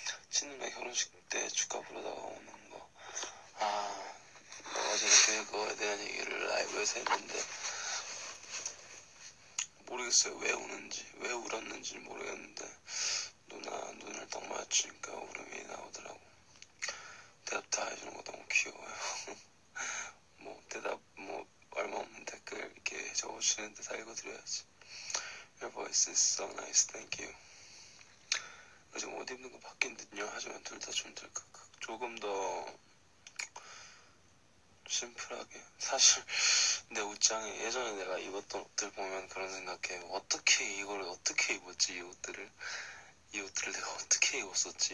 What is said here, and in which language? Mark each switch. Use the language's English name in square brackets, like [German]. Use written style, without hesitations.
[Korean] 친누나 결혼식 때 축하 부르다가 오는 거. 너가 저렇게 그거에 대한 얘기를 라이브에서 했는데 모르겠어요. 왜 우는지, 왜 울었는지 모르겠는데 누나 눈을 딱 맞추니까 울음이 나오더라고. 대답 다 해주는 거 너무 귀여워요. 대답 얼마 없는 댓글 이렇게 적어주시는데 다 읽어드려야지. [English] Your voice is so nice, thank you. [Korean] 요즘 옷 입는 거 바뀐 듯요. 하지만 둘 다 좀 조금 더 심플하게. 사실 내 옷장에 예전에 내가 입었던 옷들 보면 그런 생각해. 이걸 어떻게 입었지? 이 옷들을 내가 어떻게 입었었지?